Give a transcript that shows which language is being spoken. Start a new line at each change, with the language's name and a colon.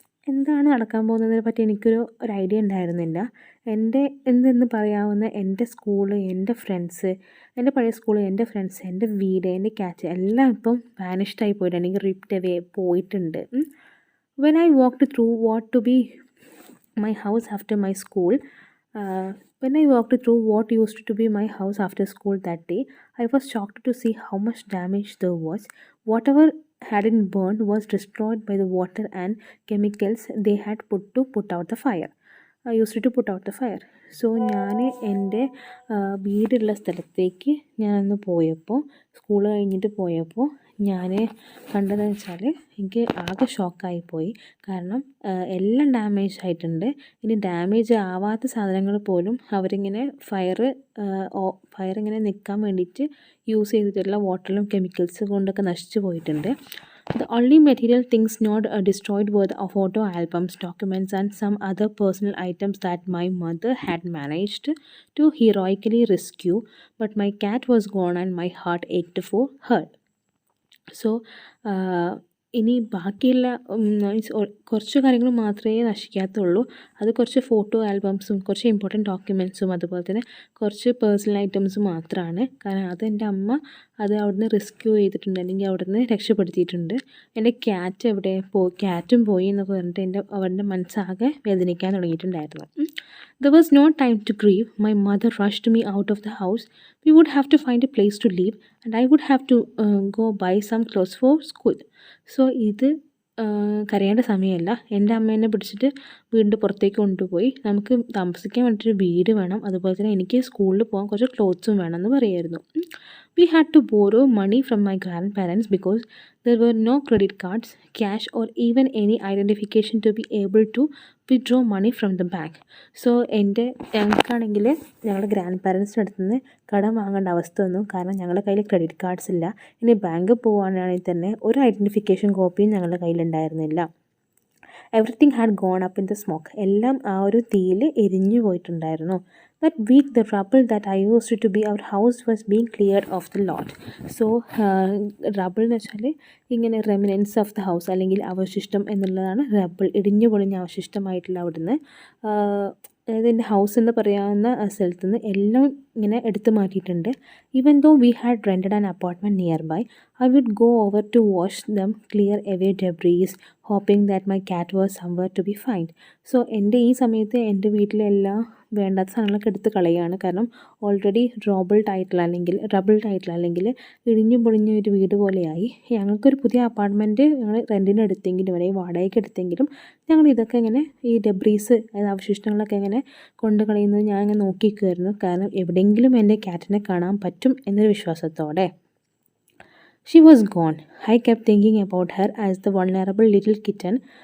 Malayalam: എന്താണ് നടക്കാൻ പോകുന്നതിനെ പറ്റി എനിക്കൊരു ഐഡിയ ഉണ്ടായിരുന്നില്ല. എന്തെന്ന് പറയാവുന്ന എൻ്റെ സ്കൂള്, എൻ്റെ ഫ്രണ്ട്സ്, എൻ്റെ പഴയ സ്കൂള്, എൻ്റെ ഫ്രണ്ട്സ്, എൻ്റെ വീട്, എൻ്റെ ക്യാറ്റ് എല്ലാം ഇപ്പം വാനിഷ്ഡായി പോയിട്ടുണ്ട്, അല്ലെങ്കിൽ റിപ്ഡ് അവേ പോയിട്ടുണ്ട്.
English: When I walked through what to be my house after my school. When I walked through what used to be my house after school that day, I was shocked to see how much damage there was. Whatever hadn't burned was destroyed by the water and chemicals they had put out the fire. Used to put out the fire.
Malayalam: So ഞാൻ എൻ്റെ വീടുള്ള സ്ഥലത്തേക്ക് ഞാനന്ന് പോയപ്പോൾ, school കഴിഞ്ഞിട്ട് പോയപ്പോൾ ഞാൻ കണ്ടതെന്ന് വെച്ചാൽ എനിക്ക് ആകെ ഷോക്കായിപ്പോയി. കാരണം എല്ലാം ഡാമേജ് ആയിട്ടുണ്ട്. ഇനി ഡാമേജ് ആവാത്ത സാധനങ്ങൾ പോലും അവരിങ്ങനെ ഫയർ ഇങ്ങനെ നിൽക്കാൻ വേണ്ടിയിട്ട് യൂസ് ചെയ്തിട്ടുള്ള വാട്ടറിലും കെമിക്കൽസ് കൊണ്ടൊക്കെ നശിച്ചു പോയിട്ടുണ്ട്.
English: The only material things not destroyed were the photo albums, documents and some other personal items that my mother had managed to heroically rescue. But my cat was gone and my heart ached for her.
Malayalam: So ഇനി ബാക്കിയുള്ള കുറച്ച് കാര്യങ്ങൾ മാത്രമേ നശിക്കാത്തുള്ളൂ. അത് കുറച്ച് photo ആൽബംസും കുറച്ച് important ഡോക്യുമെൻറ്റ്സും അതുപോലെ തന്നെ കുറച്ച് പേഴ്സണൽ ഐറ്റംസ് മാത്രമാണ്. കാരണം അത് എൻ്റെ അമ്മ അത് അവിടുന്ന് റെസ്ക്യൂ ചെയ്തിട്ടുണ്ട്, അല്ലെങ്കിൽ അവിടുന്ന് രക്ഷപ്പെടുത്തിയിട്ടുണ്ട്. എൻ്റെ ക്യാറ്റും പോയി എന്നൊക്കെ പറഞ്ഞിട്ട് അവരുടെ മനസ്സാകെ വേദനിക്കാൻ തുടങ്ങിയിട്ടുണ്ടായിരുന്നു.
English: There was no time to grieve. My mother rushed me out of the house. We would have to find a place to live and I would have to go buy some clothes for school.
Malayalam: So ഇത് കരയേണ്ട സമയമല്ല. എൻ്റെ അമ്മ എന്നെ പിടിച്ചിട്ട് വീടിൻ്റെ പുറത്തേക്ക് കൊണ്ടുപോയി, നമുക്ക് താമസിക്കാൻ വേണ്ടിയിട്ടൊരു വീട് വേണം, അതുപോലെ തന്നെ എനിക്ക് സ്കൂളിൽ പോകാൻ കുറച്ച് ക്ലോത്ത്സും വേണമെന്ന് പറയായിരുന്നു.
English: We had to borrow money from my grandparents because there were no credit cards, cash, or even any identification to be able to withdraw money from the bank.
Malayalam: So ഞങ്ങൾക്കാണെങ്കിൽ ഞങ്ങളുടെ ഗ്രാൻഡ് പാരൻസിൻ്റെ അടുത്ത് നിന്ന് കടം വാങ്ങേണ്ട അവസ്ഥ വന്നു. കാരണം ഞങ്ങളുടെ കയ്യിൽ ക്രെഡിറ്റ് കാർഡ്സ് ഇല്ല. ഇനി ബാങ്കിൽ പോവുകയാണെങ്കിൽ തന്നെ ഒരു ഐഡൻറ്റിഫിക്കേഷൻ കോപ്പിയും ഞങ്ങളുടെ കയ്യിലുണ്ടായിരുന്നില്ല.
English: Everything had gone up in the smoke.
Malayalam: എല്ലാം ആ ഒരു തീയിൽ എരിഞ്ഞു പോയിട്ടുണ്ടായിരുന്നു.
English: That week the rubble that I used to be our house was being cleared off the lot.
Malayalam: So റബിൾ എന്ന് വെച്ചാൽ ഇങ്ങനെ
English: remnants of the house
Malayalam: അല്ലെങ്കിൽ അവശിഷ്ടം എന്നുള്ളതാണ് റബിൾ, ഇടിഞ്ഞു പൊളിഞ്ഞ അവശിഷ്ടമായിട്ടുള്ള അവിടുന്ന്. അതായത് എൻ്റെ ഹൗസ് എന്ന് പറയാവുന്ന സ്ഥലത്ത് നിന്ന് എല്ലാം ഇങ്ങനെ എടുത്തു മാറ്റിയിട്ടുണ്ട്.
English: Even though we had rented an apartment nearby, I would go over to wash them, clear away debris, hoping that my cat was somewhere to be found.
Malayalam: So എൻ്റെ ഈ സമയത്ത് എൻ്റെ വീട്ടിലെല്ലാം വേണ്ടാത്ത സാധനങ്ങളൊക്കെ എടുത്ത് കളയുകയാണ്. കാരണം ഓൾറെഡി റബിൾഡ് ആയിട്ടുള്ള അല്ലെങ്കിൽ ഇടിഞ്ഞു പൊളിഞ്ഞ ഒരു വീട് പോലെയായി. ഞങ്ങൾക്കൊരു പുതിയ അപ്പാർട്ട്മെൻറ്റ് ഞങ്ങൾ റെൻറ്റിന് എടുത്തെങ്കിലും അല്ലെങ്കിൽ വാടകയ്ക്ക് എടുത്തെങ്കിലും ഞങ്ങൾ ഇതൊക്കെ ഇങ്ങനെ ഈ ഡെബ്രീസ് അതായത് അവശിഷ്ടങ്ങളൊക്കെ ഇങ്ങനെ കൊണ്ട് കളയുന്നത് ഞാൻ ഇങ്ങനെ നോക്കിക്കുമായിരുന്നു. കാരണം എവിടെയെങ്കിലും എൻ്റെ ക്യാറ്റിനെ കാണാൻ പറ്റും എന്നൊരു വിശ്വാസത്തോടെ.
English: She was gone. I kept thinking about her as the vulnerable little kitten.